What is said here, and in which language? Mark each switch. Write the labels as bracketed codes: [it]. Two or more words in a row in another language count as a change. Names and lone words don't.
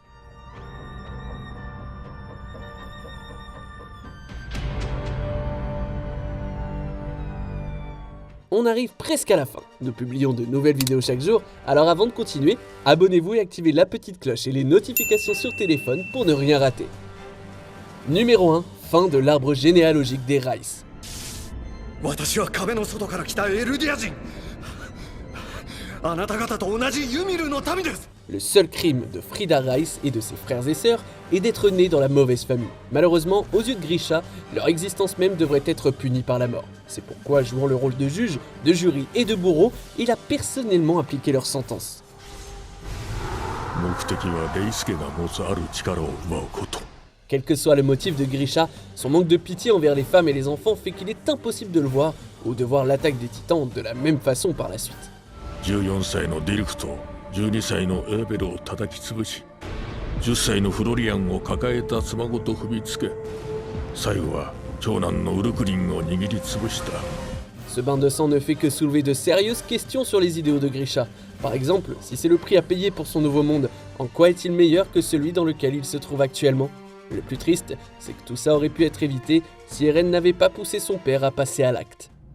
[fr] On arrive presque à la fin. Nous publions de nouvelles vidéos chaque jour, alors avant de continuer, abonnez-vous et activez la petite cloche et les notifications sur téléphone pour ne rien rater. Numéro 1, fin de l'arbre généalogique des Rice. [ja] 私は壁の外から来たエルディア人。あなた方と同じユミルの民です。 [fr] Le seul crime de Frida Rice et de ses frères et sœurs est d'être nés dans la mauvaise famille. Malheureusement, aux yeux de Grisha, leur existence même devrait être punie par la mort. C'est pourquoi, jouant le rôle de juge, de jury et de bourreau, il a personnellement appliqué leur sentence. [ja] 目的はレイスケが持つある力を奪うこと。 [fr] Quel que soit le motif de Grisha, son manque de pitié envers les femmes et les enfants fait qu'il est impossible de le voir ou de voir l'attaque des titans de la même façon par la suite. [ja] 14 歳のディルクと12歳のエーベルを叩き潰し、10歳のフロリアンを抱えた妻ごと踏みつけ、最後は長男のウルクリンを握りつぶした。 [fr] Ce bain de sang ne fait que soulever de sérieuses questions sur les idéaux de Grisha. Par exemple, si c'est le prix à payer pour son nouveau monde, en quoi est-il meilleur que celui dans lequel il se trouve actuellement? Le plus triste, c'est que tout ça aurait pu être évité si Eren n'avait pas poussé son père à passer à l'acte.